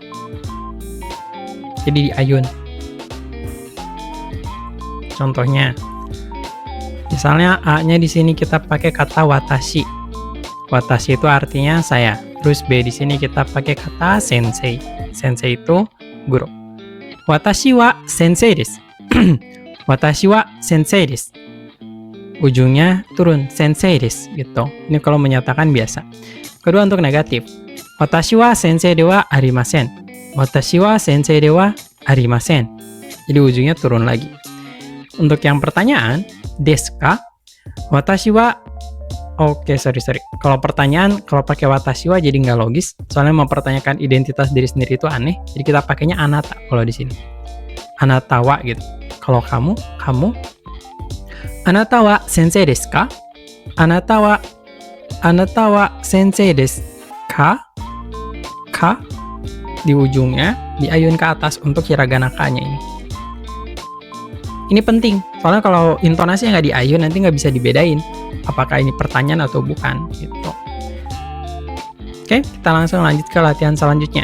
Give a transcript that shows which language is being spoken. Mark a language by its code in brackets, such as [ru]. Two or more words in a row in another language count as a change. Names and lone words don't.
[id] Jadi diayun. Contohnya, misalnya A-nya di sini kita pakai kata watashi. Watashi itu artinya saya. Terus B di sini kita pakai kata sensei. Sensei itu guru. [ja] 私は先生です。私は先生です. [id] Ujungnya turun, [ja] 先生です gitu. [id] Ini kalau menyatakan biasa. Kedua untuk negatif. [ja] 私は先生ではありません。私は先生ではありません. [id] Jadi ujungnya turun lagi. Untuk yang pertanyaan, [ja] ですか?私は sorry. [id] Kalau pertanyaan, kalau pakai [ja] 私は [id] jadi nggak logis. Soalnya mempertanyakan identitas diri sendiri itu aneh. Jadi kita pakainya anata kalau di sini. [ja] あなたは [id] gitu. Kalau kamu, [ja] あなたは先生ですか? あなたは先生ですか? [id] Ka di ujungnya diayun ke atas untuk hiragana ka-nya ini. Ini penting, soalnya kalau intonasi nggak diayun nanti nggak bisa dibedain apakah ini pertanyaan atau bukan gitu. Oke, kita langsung lanjut ke latihan selanjutnya.